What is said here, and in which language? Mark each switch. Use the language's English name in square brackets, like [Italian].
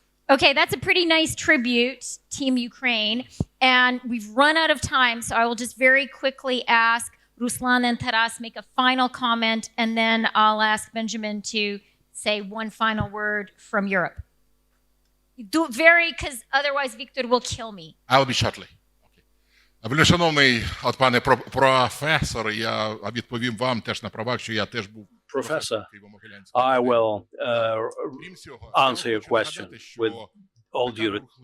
[English] Okay, that's a pretty nice tribute, Team Ukraine. And we've run out of time, so I will just very quickly ask Ruslan and Taras make a final comment, and then I'll ask Benjamin to say one final word from Europe. Do it very, because otherwise Victor will kill me. I'll be shortly. [Ukrainian] Вельми шановний пане професор, я відповім вам теж на правах, що я теж був [English] Professor, I will answer your question with all due